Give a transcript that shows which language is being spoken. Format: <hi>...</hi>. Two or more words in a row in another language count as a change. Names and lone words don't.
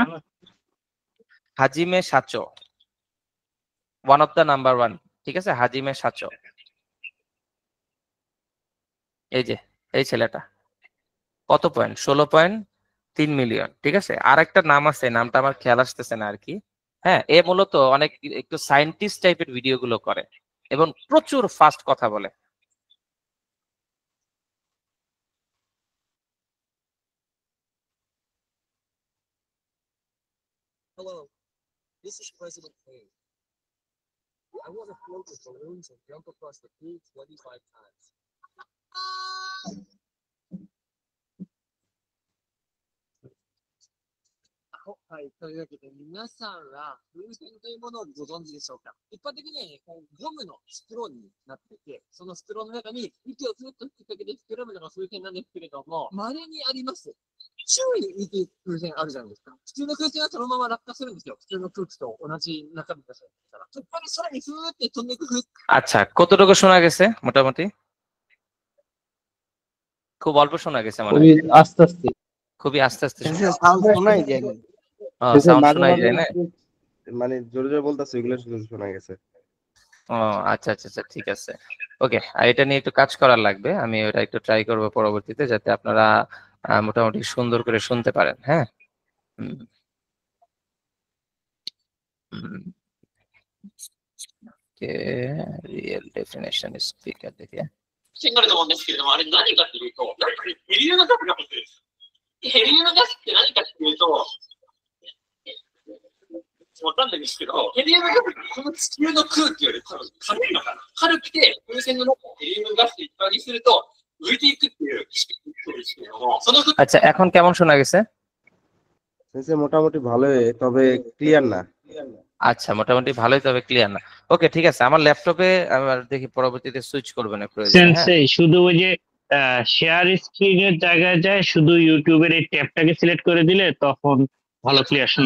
<bn>হাজিমে সাচো,</bn> <en>one of the number</en> <bn>1, ঠিক আছে, হাজিমে সাচো, এই যে এই ছেলেটা কত পয়েন্ট, 16.3 মিলিয়ন। ঠিক আছে, আর একটা নাম আছে, নামটা আমার খেয়াল আসতেছে না আর কি। হ্যাঁ, এ মূলত অনেক একটু সায়েন্টিস্ট টাইপের ভিডিও গুলো করে এবং প্রচুর ফাস্ট কথা বলে।</bn> <en>Hello, this is President Kane. I want to float with balloons and jump across the pool 25 times.</en> <ja>はい、というわけで皆さんは風船というものをご存知でしょうか。一般的にはこうゴムのストローになっていて、そのストローの中に息をずっと吹きかけて膨らむのが風船なんですけれども、稀にあります。周囲に息風船あるじゃないですか。普通の風船はそのまま落下するんですよ。普通の空気と同じ中身がそうだから。そこから空にふーって飛んでいく風</ja> <bn>আচ্ছা, কতটুকু শোনা গেছে মোটামুটি? খুব অল্প শোনা গেছে মনে খুবই হয়, আস্তে আস্তে। খুবই আস্তে আস্তে শোনা সেন্সে গেছে। সাউন্ড শোনাই যায় না। সাউন্ড মাঝে শোনাই মাঝে যায় না। মানে জোরে জোরে বলতেছে, ওইগুলো শুধু শোনা গেছে। ও আচ্ছা আচ্ছা আচ্ছা, ঠিক আছে, ওকে। এটা নিয়ে একটু কাজ করার লাগবে, আমি ওটা একটু ট্রাই করবো পরবর্তীতে, যাতে আপনারা মোটামুটি সুন্দর করে শুনতে পারেন। হ্যাঁ, হুম, হুম।</bn> <en>real definition speaker দেখে</en> <ja>シンガルのもんですけれども、あれ何かっていうと、やっぱりヘリウムガスが入ってるんです。ヘリウムガスって何かっていうと、わかんないんですけど、ヘリウムガスってこの地球の空気より多分軽いのかな。軽くて、風船の中にヘリウムガスでいっぱいにすると、浮いていくっていう仕組みですけれども、その</ja> <bn>আচ্ছা, এখন কেমন শোনা গেছে? সেন্সে মোটামুটি ভালোই, তবে ক্লিয়ার না। আচ্ছা, মোটামুটি ভালোই, তবে ক্লিয়ার না। ওকে, ঠিক আছে, আমার ল্যাপটপে আবার দেখি পরবর্তীতে সুইচ করবেন প্রয়োজনে। হ্যাঁ, সেন্সেই শুধু ওই যে শেয়ার স্ক্রিনের জায়গায় যায়, শুধু ইউটিউবের এই ট্যাবটাকে সিলেক্ট করে দিলে তখন ভালো ক্লিয়ার শোনা</bn>